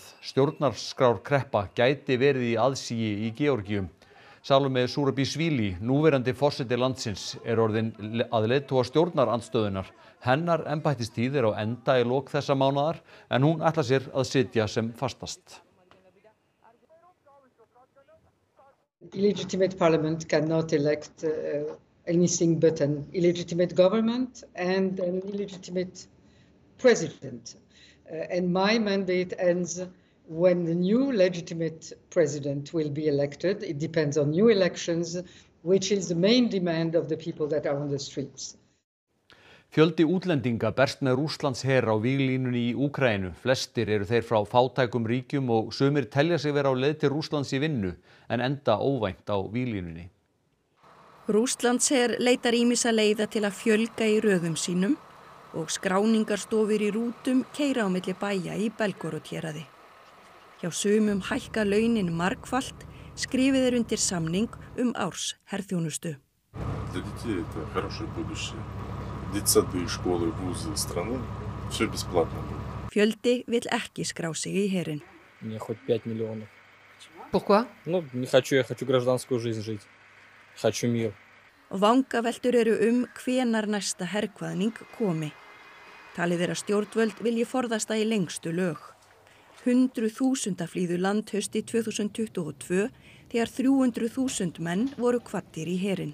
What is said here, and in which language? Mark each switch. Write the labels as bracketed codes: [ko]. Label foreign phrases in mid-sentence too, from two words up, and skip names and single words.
[is] Stjórnarskrárkreppa gæti verið í aðsigi í Georgíu. Salome Zurabišvili, núverandi forseti landsins, orðin að leiðtoga stjórnarandstöðunnar. Hennar embættistíð á enda í lok þessa mánaðar en hún ætlar sér að sitja sem fastast. [en] Illegitimate parliament cannot elect anything but an illegitimate government and an illegitimate president. And my mandate ends when the new legitimate president will be elected. It depends on new elections, which is the main demand of the people that are on the streets. [is] Fjöldi útlendinga berst með Rússlandsher á víglínunni í Úkraínu. Flestir eru þeir frá fátækum ríkjum og sumir telja sig vera á leið til Rússlands í vinnu en enda óvænt á víglínunni. Rússlandsher leitar ýmissa leiða til að fjölga í röðum sínum og skráningarstofur í rútum keyra á milli bæja í Belgorod-héraði. Hjá sumum hækka launin margfalt, skrifið er undir samning árs herþjónustu. Fjöldi vill ekki skrá sig í herinn. Pourquoi? [ru] Не хочу, я хочу гражданскую жизнь жить. Хочу [is] mjög. Vangaveltur eru hvenar næsta herkvaðning komi. Talið er að stjórnvöld vilji forðast það í lengstu lög. 100.000 flýðu land haustið 2022 þegar 300.000 menn voru kvaddir í herinn.